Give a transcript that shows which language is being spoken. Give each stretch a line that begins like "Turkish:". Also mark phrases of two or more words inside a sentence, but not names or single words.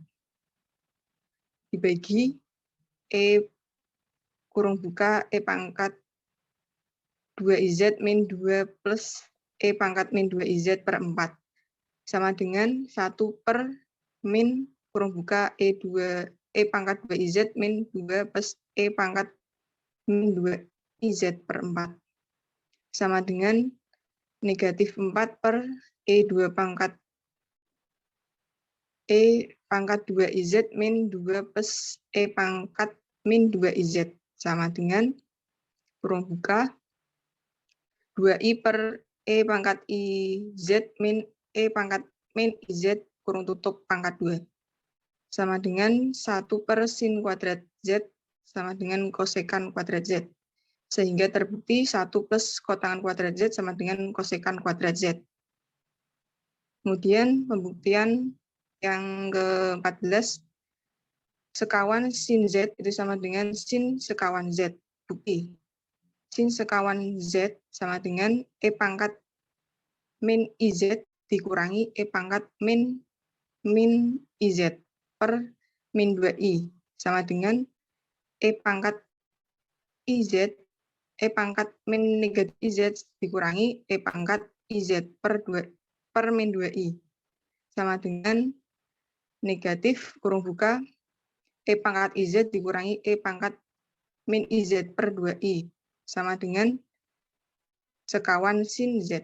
Indonesian: Dibagi E kurung buka E pangkat 2IZ min 2 plus E pangkat min 2IZ per 4. Sama dengan 1 per min kurung buka E pangkat 2IZ min 2 plus E pangkat min 2IZ per 4. Sama dengan negatif 4 per E2 pangkat E pangkat 2IZ min 2 plus E pangkat min 2IZ. Sama dengan kurung buka 2I per E pangkat IZ min E pangkat min IZ kurung tutup pangkat 2. Sama dengan 1 per sin kuadrat Z sama dengan kosekan kuadrat Z. Sehingga terbukti 1 plus kotangan kuadrat Z sama dengan kosekan kuadrat Z. Kemudian pembuktian yang ke-14, sekawan sin Z itu sama dengan sin sekawan Z. Bukti. Sin sekawan Z sama dengan E pangkat min IZ dikurangi E pangkat min IZ per min 2I sama dengan E pangkat IZ, E pangkat min negatif IZ dikurangi E pangkat IZ per min 2I sama dengan negatif kurung buka E pangkat IZ dikurangi E pangkat min IZ per 2I sama dengan sekawan sin Z.